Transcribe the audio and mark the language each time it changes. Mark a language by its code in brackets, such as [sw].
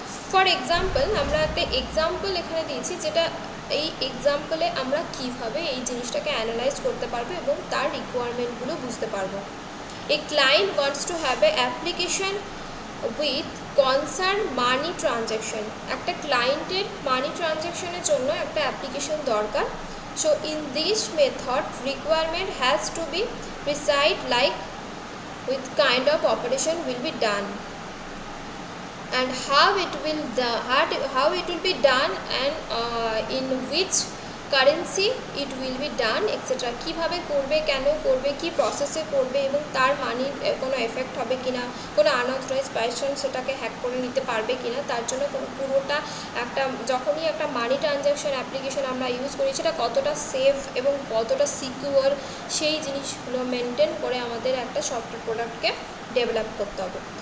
[bn] For example আমরা একটা example এখানে দিয়েছি, যেটা এই এক্সাম্পলে আমরা কিভাবে এই জিনিসটাকে অ্যানালাইজ করতে পারবো এবং তার রিকোয়ারমেন্টগুলো বুঝতে পারবো। [en] A client wants to have a application with concern money transaction. [bn] একটা ক্লায়েন্টের মানি ট্রানজ্যাকশনের জন্য একটা অ্যাপ্লিকেশন দরকার। [en] So in this method requirement has to be precised like with kind of operation will be done and how it will be done and in which currency it will be done etc. [bn] কিভাবে করবে, কেন করবে, কি প্রসেসে করবে এবং তার মানির কোনো এফেক্ট হবে কিনা, কোনো আনঅথরাইজ পারসন সেটাকে হ্যাক করে নিতে পারবে কিনা, তার জন্য পুরোটা একটা যখনই একটা মানি ট্রানজ্যাকশন অ্যাপ্লিকেশন আমরা ইউজ করি সেটা কতটা সেফ এবং কতটা সিকিউর সেই জিনিসগুলো মেনটেন করে আমাদের একটা সফটওয়্যার প্রোডাক্টকে ডেভেলপ করতে হবে।